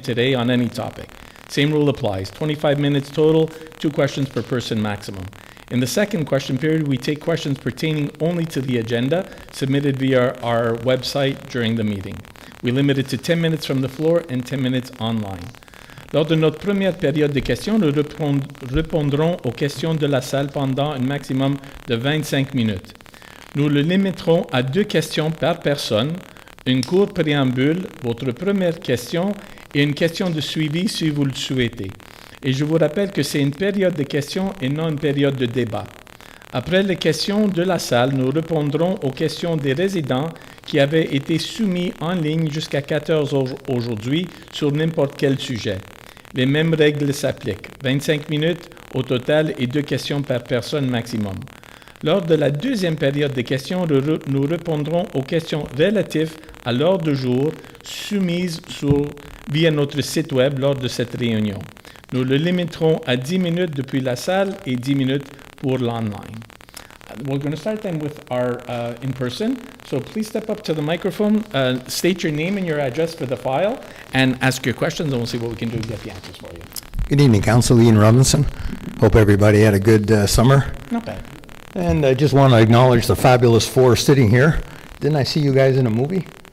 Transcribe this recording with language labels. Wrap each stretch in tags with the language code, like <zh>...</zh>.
<en>today on any topic. Same rule applies, 25 minutes total, 2 questions per person maximum. In the second question period, we take questions pertaining only to the agenda submitted via our website during the meeting. We limit it to 10 minutes from the floor and 10 minutes online.</en> <fr>Lors de notre première période de questions, nous répondrons aux questions de la salle pendant un maximum de 25 minutes. Nous le limiterons à 2 questions par personne, une courte préambule, votre première question et une question de suivi si vous le souhaitez. Et je vous rappelle que c'est une période de questions et non une période de débat. Après les questions de la salle, nous répondrons aux questions des résidents qui avaient été soumis en ligne jusqu'à 14 heures aujourd'hui sur n'importe quel sujet. Les mêmes règles s'appliquent. 25 minutes au total et 2 questions par personne maximum. Lors de la deuxième période de questions, nous répondrons aux questions relatives à l'ordre du jour soumises via notre site web lors de cette réunion. Nous le limiterons à 10 minutes depuis la salle et 10 minutes pour l'online.</fr> <en>We're going to start then with our in-person. So please step up to the microphone, state your name and your address for the file, and ask your questions, and we'll see what we can do to get the answers for you. Good evening, Council. Ian Robinson. Hope everybody had a good summer. Not bad. And I just want to acknowledge the fabulous 4 sitting here. Didn't I see you guys in a movie?</en>